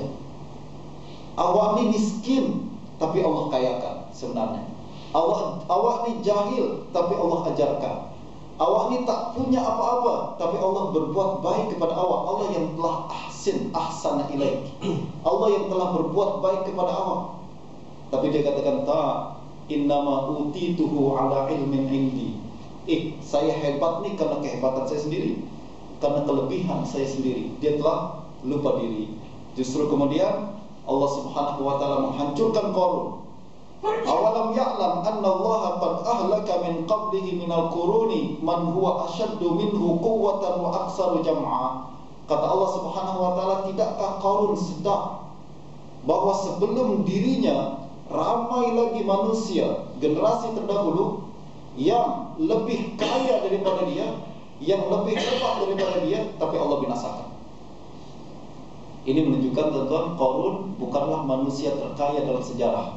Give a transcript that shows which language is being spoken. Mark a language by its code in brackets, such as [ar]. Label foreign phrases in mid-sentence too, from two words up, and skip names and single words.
[ms] Awak ni miskin tapi Allah kayakan sebenarnya. Awak ni jahil tapi Allah ajarkan. Awak ni tak punya apa-apa tapi Allah berbuat baik kepada awak. Allah yang telah [ar] أحسن إليك. [ms] Allah yang telah berbuat baik kepada awak. Tapi dia katakan tak, [ar] إنما أوتيته على علم عندي. [ms] Saya hebat ni karena kehebatan saya sendiri, karena kelebihan saya sendiri. Dia telah lupa diri. Justru kemudian Allah [ar] سبحانه و تعالى [ms] menghancurkan Qarun. [ar] أولم يعلم أن الله قد أهلك من قبله من القرون من هو أشد منه قوة و أكثر جمعا. [ms] Kata Allah [ar] سبحانه و تعالى, [ms] tidakkah Qarun sedar bahwa sebelum dirinya ramai lagi manusia, generasi terdahulu yang lebih kaya daripada dia, yang lebih hebat daripada dia, tapi Allah binasakan. Ini menunjukkan tuan-tuan, Qarun bukanlah manusia terkaya dalam sejarah.